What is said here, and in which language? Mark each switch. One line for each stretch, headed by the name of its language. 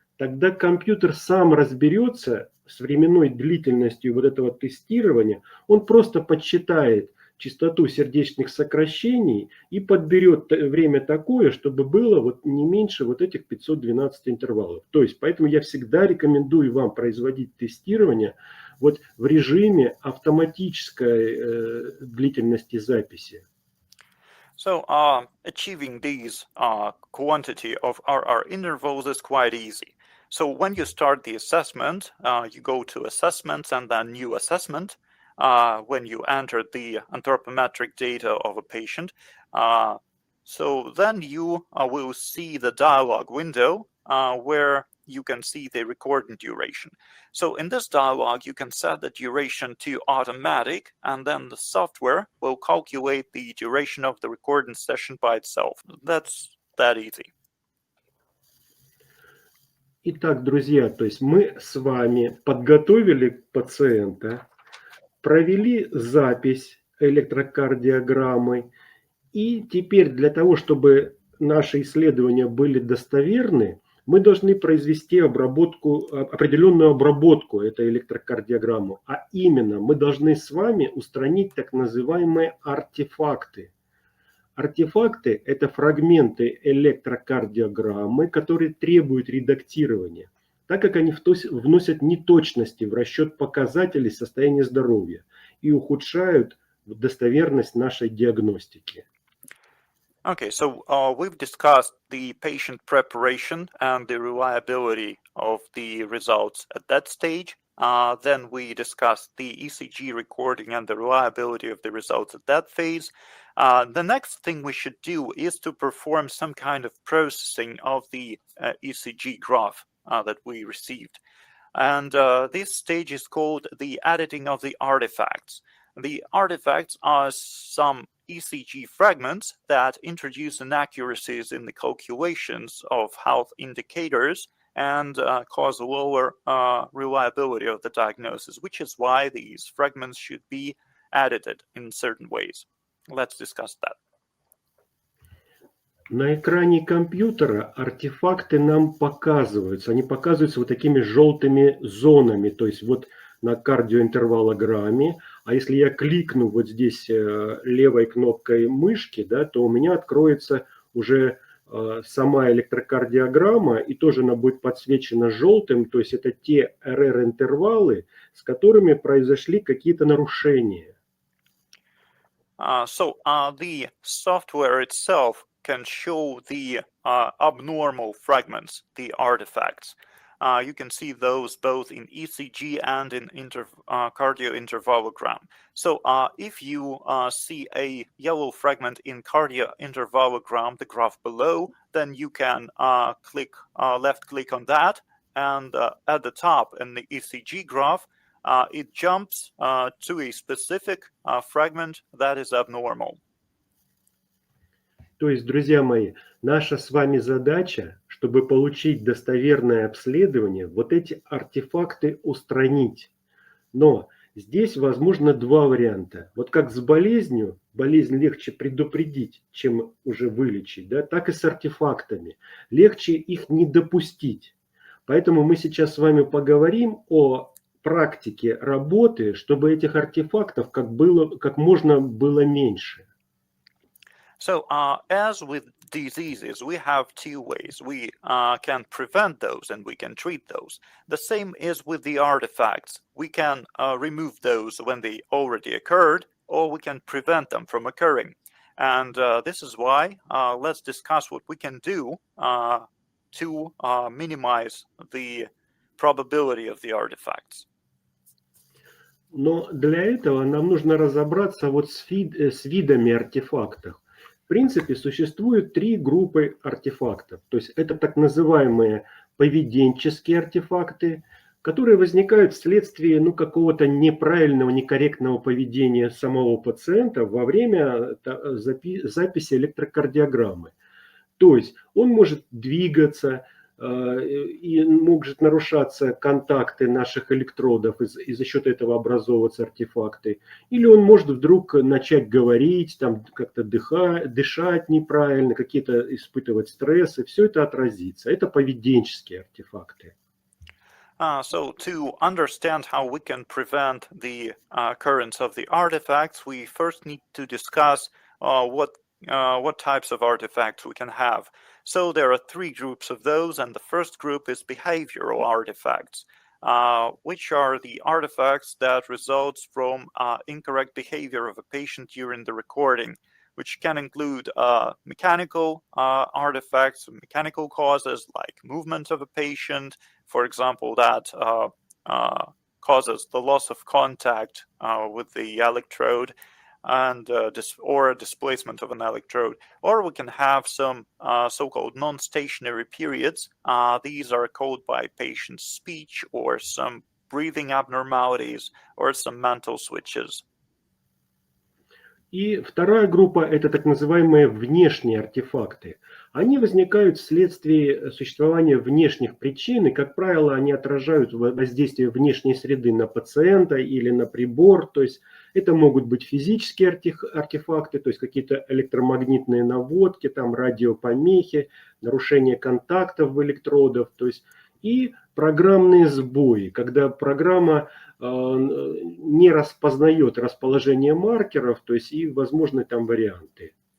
Russian: Тогда компьютер сам разберется с временной длительностью вот этого тестирования, он просто подсчитает частоту сердечных сокращений и подберет время такое, чтобы было вот не меньше вот этих 512 интервалов. То есть, поэтому я всегда рекомендую вам производить тестирование вот в режиме автоматической длительности записи.
English: So achieving these quantity of RR intervals is quite easy. So when you start the assessment, you go to assessments and then new assessment. When you enter the anthropometric data of a patient. So then you will see the dialog window where you can see the recording duration. So in this dialog, you can set the duration to automatic, and then the software will calculate the duration of the recording session by itself. That's that easy.
Russian: Итак, друзья, то есть мы с вами подготовили пациента, провели запись электрокардиограммы, и теперь для того, чтобы наши исследования были достоверны, мы должны произвести определенную обработку этой электрокардиограммы. А именно, мы должны с вами устранить так называемые артефакты. Артефакты – это фрагменты электрокардиограммы, которые требуют редактирования, так как они вносят неточности в расчет показателей состояния здоровья и ухудшают достоверность нашей диагностики.
English: Okay, so we've discussed the patient preparation and the reliability of the results at that stage. Then we discussed the ECG recording and the reliability of the results at that phase. The next thing we should do is to perform some kind of processing of the ECG graph that we received. And this stage is called the editing of the artifacts. The artifacts are some ECG fragments that introduce inaccuracies in the calculations of health indicators and cause a lower reliability of the diagnosis, which is why these fragments should be edited in certain ways. Let's discuss that.
Russian: На экране компьютера артефакты нам показываются. Они показываются вот такими желтыми зонами. То есть вот на кардиоинтервалограмме. А если я кликну вот здесь левой кнопкой мышки, да, то у меня откроется уже сама электрокардиограмма, и тоже она будет подсвечена желтым. То есть это те РР-интервалы, с которыми произошли какие-то нарушения.
English: So the software itself can show the abnormal fragments, the artifacts. You can see those both in ECG and in cardiointervallogram. So if you see a yellow fragment in cardiointervallogram, the graph below, then you can left click on that, and at the top in the ECG graph, it jumps to a specific fragment that is abnormal.
Russian: То есть, друзья мои, наша с вами задача, чтобы получить достоверное обследование, вот эти артефакты устранить. Но здесь возможно два варианта. Вот как с болезнью, болезнь легче предупредить, чем уже вылечить, да, так и с артефактами. Легче их не допустить. Поэтому мы сейчас с вами поговорим о практике работы, чтобы этих артефактов как можно было меньше.
English: So as with diseases, we have two ways. We can prevent those and we can treat those. The same is with the artifacts. We can remove those when they already occurred, or we can prevent them from occurring. And this is why let's discuss what we can do to minimize the probability of the artifacts.
Russian: Но для этого нам нужно разобраться вот с видами артефактов. В принципе, существует три группы артефактов. То есть это так называемые поведенческие артефакты, которые возникают вследствие какого-то неправильного, некорректного поведения самого пациента во время записи электрокардиограммы. То есть он может двигаться, и может нарушаться контакты наших электродов, и за счет этого образовываться артефакты. Или он может вдруг начать говорить, там как-то дышать неправильно, какие-то испытывать стрессы. Все это отразится. Это поведенческие артефакты.
English: So to understand how we can prevent the occurrence of the artifacts, we first need to discuss what types of artifacts we can have. So there are three groups of those, and the first group is behavioral artifacts, which are the artifacts that results from incorrect behavior of a patient during the recording, which can include mechanical artifacts, mechanical causes like movement of a patient, for example, that causes the loss of contact with the electrode, and or a displacement of an electrode. Or we can have some so-called non-stationary periods. These are caused by patient's speech or some breathing abnormalities or some mental switches.
Russian: И вторая группа – это так называемые внешние артефакты. Они возникают вследствие существования внешних причин, и, как правило, они отражают воздействие внешней среды на пациента или на прибор. То есть это могут быть физические артефакты, то есть какие-то электромагнитные наводки, там радиопомехи, нарушение контактов в электродах, то есть и программные сбои, когда программа не распознает расположение маркеров, то есть и возможны там варианты.